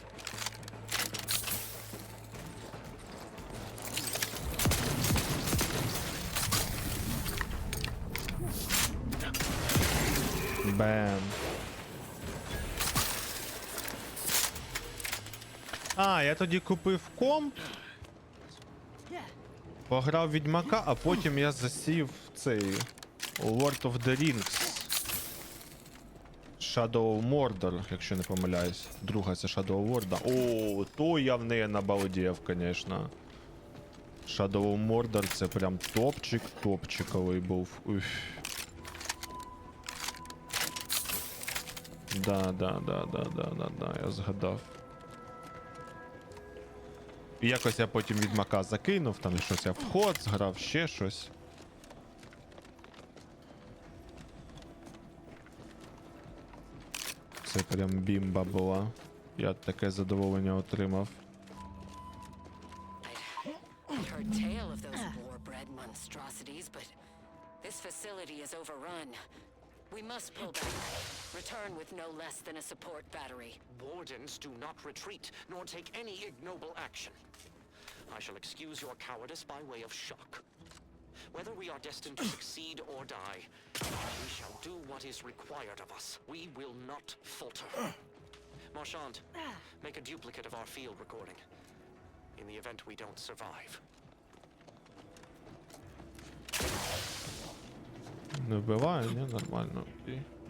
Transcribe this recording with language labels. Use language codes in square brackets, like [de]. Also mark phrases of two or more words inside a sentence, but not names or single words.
[uk] Бем. А, я тоді купив комп, пограв Відьмака, а потім я засів цей Lord of the Rings. Shadow of Mordor, якщо не помиляюсь. Друга це Shadow of Mordor. О, то я в неї набалдів, звісно. Shadow of Mordor це прям топчик, топчиковий був. Уф. Да, я згадав. І якось я потім Відьмака закинув, там щось я вход зграв, ще щось. Це прям бімба була. Я таке задоволення отримав. [en] We must pull back. Return with no less than a support battery. Wardens do not retreat, nor take any ignoble action. I shall excuse your cowardice by way of shock. Whether we are destined to succeed or die, we shall do what is required of us. We will not falter. Marchand, make a duplicate of our field recording. In the event we don't survive. [uk] Не вбиває, ні? Нормально, окей.